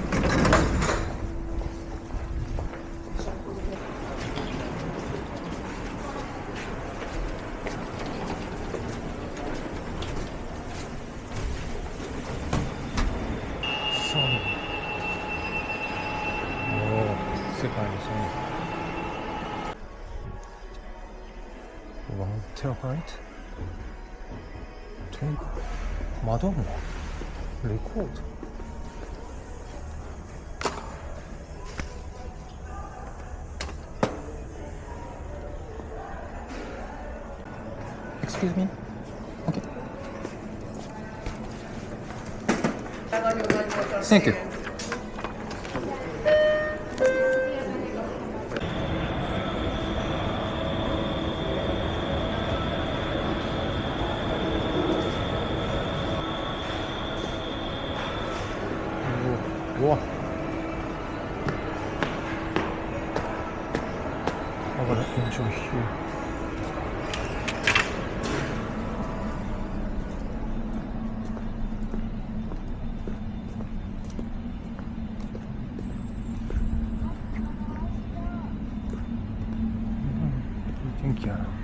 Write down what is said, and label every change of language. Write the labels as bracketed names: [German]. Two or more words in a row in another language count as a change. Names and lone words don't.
[Japanese] Sony. Oh, 世界のソニー。1 terabyte? マドンナレコード。 [English] Excuse me? Okay. Thank you. [Korean] 우와. [English] I gotta enjoy here. [Japanese] 이天気やな。